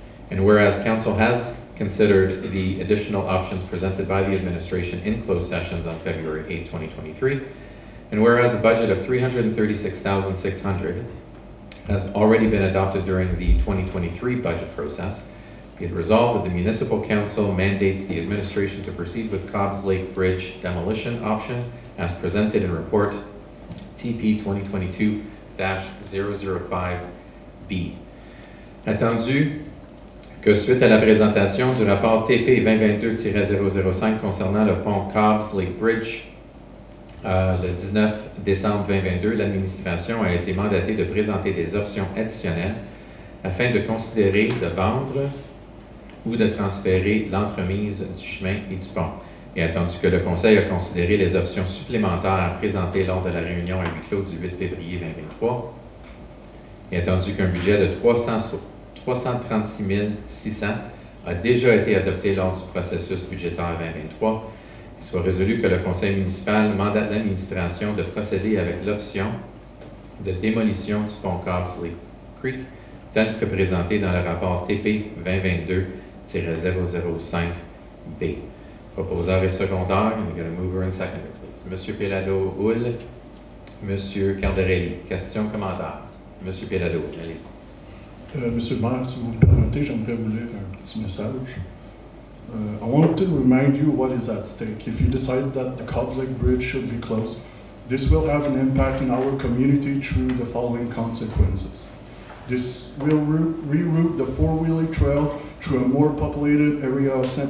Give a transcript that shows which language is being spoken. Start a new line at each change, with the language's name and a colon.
English: And whereas council has considered the additional options presented by the administration in closed sessions on February 8, 2023, and whereas a budget of $336,600 has already been adopted during the 2023 budget process, be it resolved that the Municipal Council mandates the administration to proceed with Cobbs Lake Bridge demolition option as presented in report TP 2022-005B.
French: Attendu que suite à la présentation du rapport TP 2022-005 concernant le pont Cobbs Lake Bridge, le 19 décembre 2022, l'administration a été mandatée de présenter des options additionnelles afin de considérer de vendre ou de transférer l'entremise du chemin et du pont. Et attendu que le Conseil a considéré les options supplémentaires présentées lors de la réunion à huis clos du 8 février 2023, et attendu qu'un budget de 336 600 a déjà été adopté lors du processus budgétaire 2023. Il soit résolu que le conseil municipal mandate l'administration de procéder avec l'option de démolition du pont Cobsley Creek, tel que présenté dans le rapport TP 2022-005B. Proposeur et secondaire,
English: and we got a mover and seconder, please.
French: Monsieur Pellado-Houle, Monsieur Cardarelli. Question, commentaire. Monsieur Pellado-Houle, allez-y. Monsieur le maire, si vous me permettez, j'aimerais vous lire un petit message.
English: I want to remind you what is at stake. If you decide that the Cobbs Lake Bridge should be closed, this will have an impact in our community through the following consequences. This will reroute the four-wheeler trail through a more populated area of St.